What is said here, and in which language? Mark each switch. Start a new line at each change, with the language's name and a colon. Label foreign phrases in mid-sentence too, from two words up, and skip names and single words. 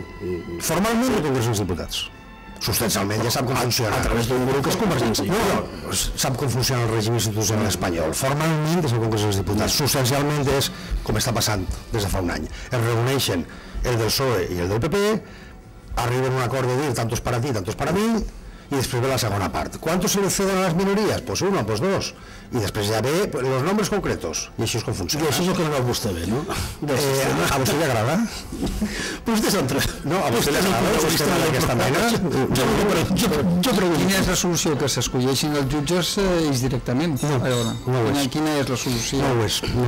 Catalan: formalment el Congrés dels Diputats. Substancialment ja sap com funciona. A través d'un grup que és Convergència. No, sap com funciona el règim institucional espanyol. Formalment és el Congrés dels Diputats. Substancialment és com està passant des de fa un any. Es reuneixen el del PSOE i el del PP, arriben a un acord de dir
Spanish: tantos para ti, tantos para mí,
Catalan: i després ve la segona part.
Spanish: ¿Cuántos se le ceden a las minorías? Pues uno, pues dos.
Catalan: I després ja ve
Spanish: los nombres concretos.
Catalan: I això és com funciona. I això és el que no veu vostè bé, no? A vostè li agrada? Vostè s'entra. No, a vostè li agrada el sistema d'aquesta mena? Jo pregunto. Quina és la solució? Que s'escolleixin els jutges ells directament? No ho és. Quina és la solució? No ho és.